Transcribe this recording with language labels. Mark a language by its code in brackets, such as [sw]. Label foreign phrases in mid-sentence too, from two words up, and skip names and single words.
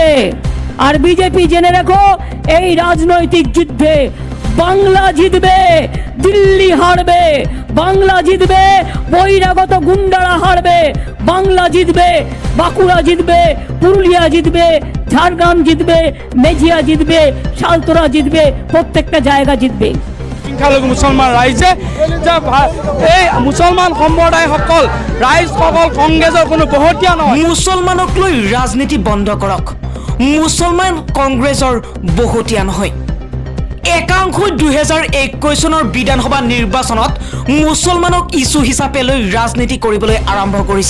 [bn] আর বিজেপি জেনে রাখো, এই রাজনৈতিক যুদ্ধে বাংলা জিতবে, দিল্লি হারবে। বাংলা জিতবে, বহিরাগত গুন্ডারা হারবে। বাংলা জিতবে, বাঁকুড়া জিতবে, পুরুলিয়া জিতবে, ঝাড়গ্রাম জিতবে, মেজিয়া জিতবে, সালতোরা জিতবে, প্রত্যেকটা জায়গা জিতবে। [as] সংখ্যালঘু মুছলমান ৰাইজে যে এই মুছলমান সম্প্ৰদায়সকল ৰাইজসকল কংগ্ৰেছৰ কোনো বহতীয়া নহয়। মুছলমানক লৈ ৰাজনীতি বন্ধ কৰক। মুছলমান কংগ্ৰেছৰ বহতীয়া নহয়। একাংশই 2021 চনৰ বিধানসভা নিৰ্বাচনত মুছলমানক ইছ্যু হিচাপে লৈ ৰাজনীতি কৰিবলৈ আৰম্ভ কৰিছে।